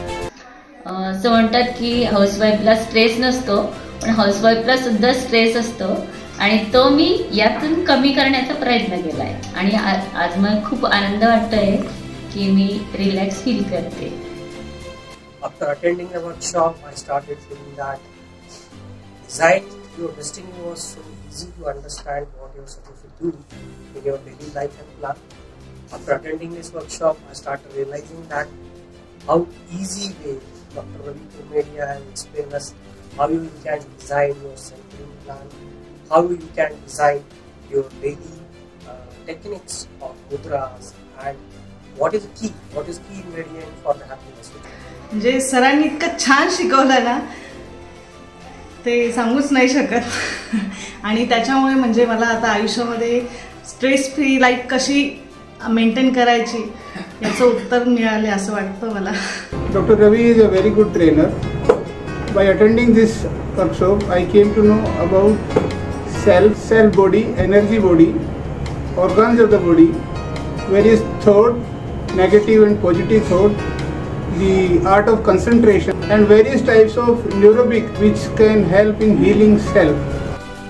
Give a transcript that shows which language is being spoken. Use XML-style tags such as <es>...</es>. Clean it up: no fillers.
<mr>असं म्हणतात की हाऊसवाईफला स्ट्रेस नसतो, पण हाऊसवाईफला सुद्धा स्ट्रेस असतो आणि तो मी यातून कमी करण्याचा प्रयत्न केलाय आणि आज मला खूप आनंद वाटतोय की मी रिलॅक्स फील करते.</mr> <en>After attending the workshop, I started feeling that designing your destiny was so easy to understand what you're supposed to do in your daily life and plan. After attending this workshop, I started realizing that how easy way Dr. Ravi Kurmedia has explained us how you can design your self-healing plan, how you can design your daily techniques of mudras and what is key ingredient for the happiness?</en> <mr>म्हणजे सरांनी इतकं छान शिकवलं ना ते सांगूच नाही शकत आणि त्याच्यामुळे म्हणजे मला आता आयुष्यामध्ये स्ट्रेस फ्री लाईफ कशी मेंटेन करायची याचं उत्तर मिळाले असं वाटतं मला.</mr> <en>Dr. Ravi is a very good trainer. By attending this workshop, I came to know about self body, energy body, organs of the body, various thought, negative and positive thought, the art of concentration, and various types of neurobic which can help in healing self.</en>